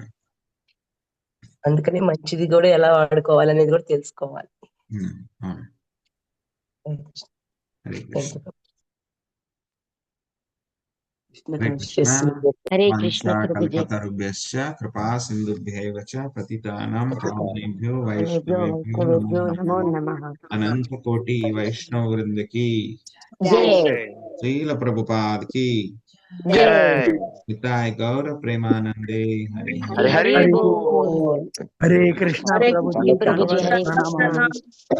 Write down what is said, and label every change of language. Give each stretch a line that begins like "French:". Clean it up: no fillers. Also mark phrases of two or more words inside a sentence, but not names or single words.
Telugu: అందుకని మంచిది కూడా ఎలా వాడుకోవాలనేది కూడా తెలుసుకోవాలి.
Sanskrit: హరే కృష్ణ. హరే కృష్ణ ప్రభుజీ. కల్పతరుభ్యశ్చ కృపా సింధుభ్యైవ చ పతితానాం పావనేభ్యో వైష్ణవేభ్యో నమో నమః.
Hindi: अनंत कोटि वैष्णव वृंद की జై. श्रील प्रभुपाद की జై
Bangla: নিতাই গৌর প্রেমানন্দে হরি হরি হরি హరి బోల్.
Sanskrit: హరే కృష్ణ హరే ప్రభుజీ ప్రభుజీ, హరే దండవత్ కృష్ణ.